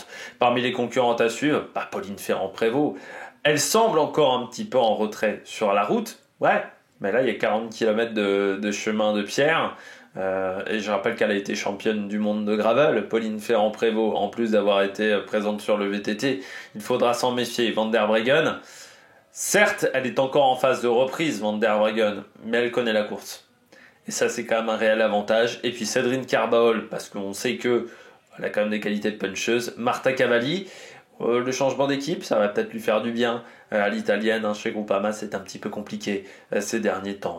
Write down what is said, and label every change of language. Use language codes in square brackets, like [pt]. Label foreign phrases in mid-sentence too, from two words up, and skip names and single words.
[fr] Parmi les concurrentes à suivre, Pauline Ferrand-Prévot, elle semble encore un petit peu en retrait sur la route, ouais, mais là il y a 40 km de chemin de pierre. Et je rappelle qu'elle a été championne du monde de gravel, Pauline Ferrand-Prévot, en plus d'avoir été présente sur le VTT. Il faudra s'en méfier. Van der Breggen, certes, elle est encore en phase de reprise, Van der Breggen, mais elle connaît la course. Et ça, c'est quand même un réel avantage. Et puis Cédrine Carbaol, parce qu'on sait qu'elle a quand même des qualités de puncheuse. Marta Cavalli, le changement d'équipe, ça va peut-être lui faire du bien. À l'italienne, hein, chez Groupama, c'est un petit peu compliqué ces derniers temps.